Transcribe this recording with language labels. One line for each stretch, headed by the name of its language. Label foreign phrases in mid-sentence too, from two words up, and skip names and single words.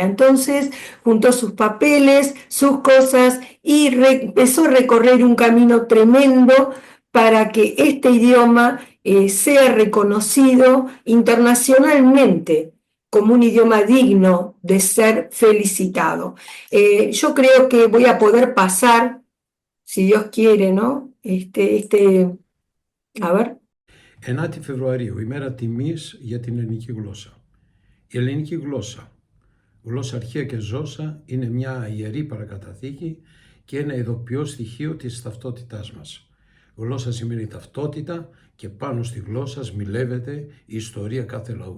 Spanish: Entonces, juntó sus papeles, sus cosas y empezó a recorrer un camino tremendo para que este idioma sea reconocido internacionalmente como un idioma digno de ser felicitado. Yo creo que voy a poder pasar, si Dios quiere, ¿no? A ver.
Greek: 9η Φεβρουαρίου, ημέρα τιμής για την ελληνική γλώσσα. Η ελληνική γλώσσα, γλώσσα αρχαία και ζώσα, είναι μια ιερή παρακαταθήκη και ένα ειδοποιό στοιχείο της ταυτότητάς μας. Γλώσσα σημαίνει ταυτότητα και πάνω στη γλώσσα σμιλεύεται η ιστορία κάθε λαού.